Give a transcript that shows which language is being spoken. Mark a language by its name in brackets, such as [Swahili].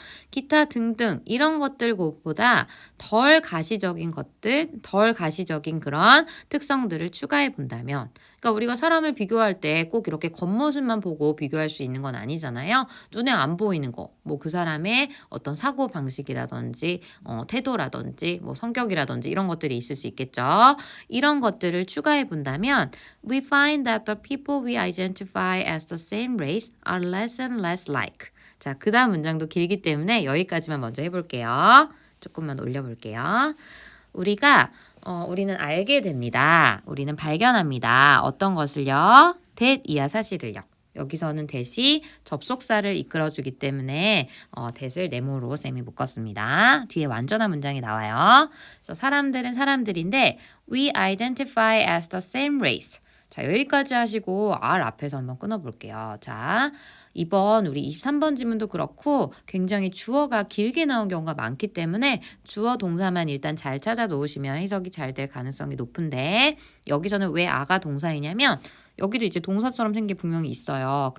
[Korean] 기타 등등 이런 것들보다 덜 가시적인 것들, 덜 가시적인 그런 특성들을 추가해 본다면 그러니까 우리가 사람을 비교할 때 꼭 이렇게 겉모습만 보고 비교할 수 있는 건 아니잖아요. 눈에 안 보이는 거, 뭐 그 사람의 어떤 사고 방식이라든지 태도라든지 뭐 성격이라든지 이런 것들이 있을 수 있겠죠. 이런 것들을 추가해 본다면 [English] We find that the people we identify as the same race are less and less like. [Korean] 자, 그 다음 문장도 길기 때문에 여기까지만 먼저 해볼게요. 조금만 올려볼게요. 우리는 알게 됩니다. 우리는 발견합니다. 어떤 것을요? that 이하 사실을요. 여기서는 that이 접속사를 이끌어주기 때문에 that을 네모로 쌤이 묶었습니다. 뒤에 완전한 문장이 나와요. 그래서 사람들은 사람들인데 [English] we identify as the same race. [Korean] 자, 여기까지 하시고 R 앞에서 한번 끊어볼게요. 자, 이번 우리 23번 지문도 그렇고 굉장히 주어가 길게 나온 경우가 많기 때문에 주어 동사만 일단 잘 찾아 놓으시면 해석이 잘 될 가능성이 높은데 여기서는 왜 아가 동사이냐면 여기도 이제 동사처럼 생긴 게 분명히 있어요.